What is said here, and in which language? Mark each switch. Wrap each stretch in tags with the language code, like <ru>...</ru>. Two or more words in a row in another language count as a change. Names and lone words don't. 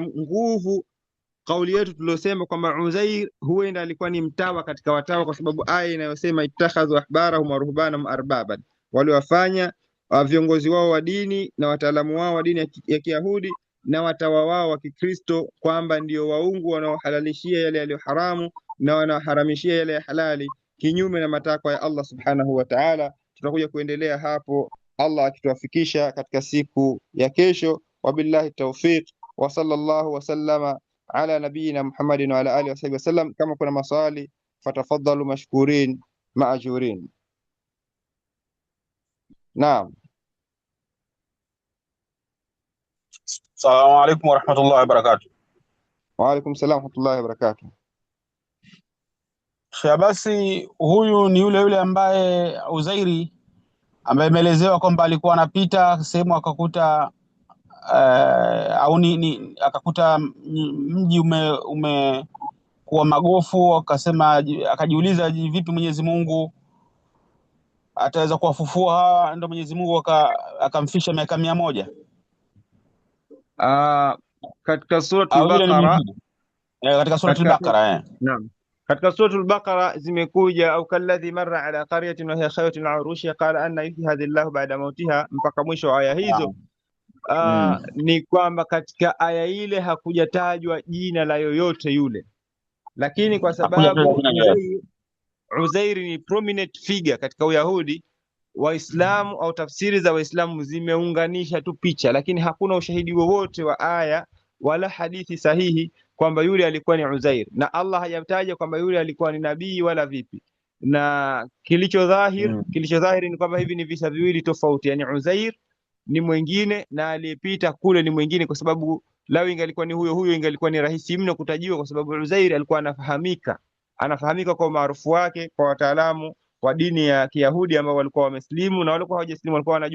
<sw>nguvu kauli yetu tuliyosema kwamba Uzair huenda alikuwa ni mtawa katika watawa, kwa sababu aya inayosema</sw> <ar>اتخذوا أحبارهم ورهبانهم أربابا,</ar> <sw>waliwafanya viongozi wao wa dini na wataalamu wao wa dini ya Kiyahudi na watawa wao wa Kikristo kwamba ndio waungu wanaohalalishia yale yaliyo haramu na wanaharamishia yale ya halali, kinyume na matakwa ya</sw> <ar>الله سبحانه وتعالى.</ar> <sw>Tutakuja kuendelea hapo Allah akituwafikisha katika siku ya kesho.</sw> <ar>وبالله التوفيق وصلى الله وسلم على نبينا محمد وعلى آله وصحبه وسلم.</ar> <sw>Kama kuna maswali</sw> <ar>فتفضلوا مشكورين مأجورين.</ar> <sw>Naam.</sw> <ar>السلام عليكم ورحمة الله وبركاته. وعليكم السلام ورحمة الله وبركاته.</ar> <sw>Basi huyu ni yule ambaye Uzairi ambaye imeelezewa kwamba alikuwa anapita sehemu akakuta akakuta mji umekuwa magofu, akajiuliza vipi Mwenyezi Mungu ataweza kuwafufua hawa, ndio Mwenyezi Mungu akamfisha miaka 100. Katika suratul Au yule ni Baqara, mwingine katika suratul Baqara naam, katika suratul Baqara zimekuja</sw> <ar>أو كالذي مر على قرية وهي خاوية على عروشها قال أنى يحيي هذه الله بعد موتها,</ar> <sw>mpaka mwisho wa aya hizo. Ni kwamba katika aya ile hakujatajwa jina la yoyote yule, lakini kwa sababu Uzairi ni</sw> <en>prominent figure</en> <sw>katika Uyahudi, Waislamu au tafsiri za Waislamu zimeunganisha tu picha, lakini hakuna ushahidi wowote wa aya wala hadithi sahihi kwamba yule alikuwa ni Uzair, na Allah hajataja kwamba yule alikuwa ni nabii wala vipi. Na kilichodhahiri ni kwamba hivi ni visa viwili tofauti, yani Uzair ni mwingine na aliyepita kule ni mwingine, kwa sababu lau ingalikuwa ni huyo huyo ingalikuwa ni rahisi mno kutajiwa, kwa sababu Uzair alikuwa anafahamika kwa umaarufu wake kwa wataalamu wa dini ya Kiyahudi ambao walikuwa wameslimu na walikuwa hawajaslimu walikuwa wanajua.</sw>